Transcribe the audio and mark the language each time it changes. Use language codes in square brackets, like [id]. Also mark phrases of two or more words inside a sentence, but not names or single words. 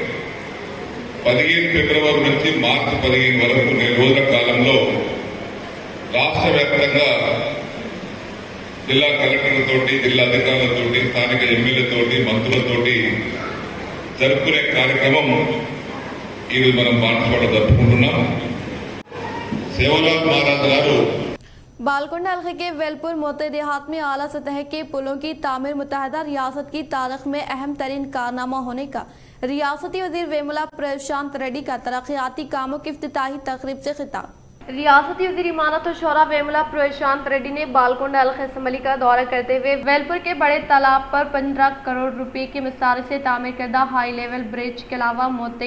[te] 15 ఫిబ్రవరి నుంచి మార్చి 15 వరకు 4 రోజుల కాలంలో రాష్ట్ర వ్యాప్తంగా జిల్లా కలెక్టర్లతోటి, జిల్లా అధికారులతోటి, స్థానిక ఎమ్మెల్యేలతోటి, మంత్రులతోటి జరుపుకునే కార్యక్రమం ఈరోజు మనం బాన్సువాడ జరుపుకుంటున్నాం। సేవలాల్ మహారాజ్ గారు [ur] بالکنڈہ علاقے کے ویلپور موتی دیہات میں اعلیٰ سطح کے پلوں کی تعمیر متحدہ ریاست کی تاریخ میں اہم ترین کارنامہ ہونے کا ریاستی وزیر ویملا پرشانت ریڈی کا ترقیاتی کاموں کی افتتاحی تقریب سے خطاب۔ ریاستی وزیر امارت و شورا ویملا پرشانت ریڈی نے بالکنڈہ علاقہ اسمبلی کا دورہ کرتے ہوئے ویلپور کے بڑے تالاب پر 15 کروڑ روپے کی مصارف سے تعمیر کردہ ہائی لیول برج کے علاوہ موتی